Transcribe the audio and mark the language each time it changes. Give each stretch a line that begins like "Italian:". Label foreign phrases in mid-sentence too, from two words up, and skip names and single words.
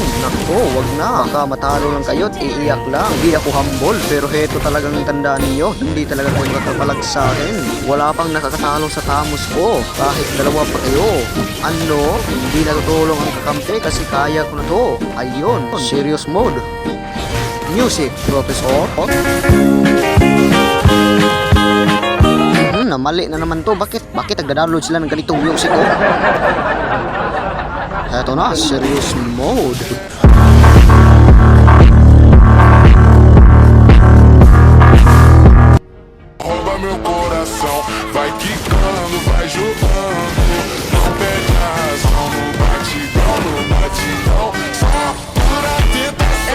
Filipino: Nako, wag na. Baka matalo lang kayo at iiyak lang. Hindi ako humble, pero heto talagang tandaan niyo. Hindi talaga kayo nakapalag sa akin. Wala pang nakakatalo sa Thamos ko. Kahit dalawa pa kayo. Hindi natutulong ang kakampi kasi kaya ko na to. Ayun,
English: serious mode. Music, Professor.
Filipino: Mali na naman to. Bakit nagda-download sila ng ganitong music ko? Eto na,
English: serious mode.
Portuguese: Rouba meu coração, vai quicando, vai jogando. Não perde a razão, no batidão, só pura tentação.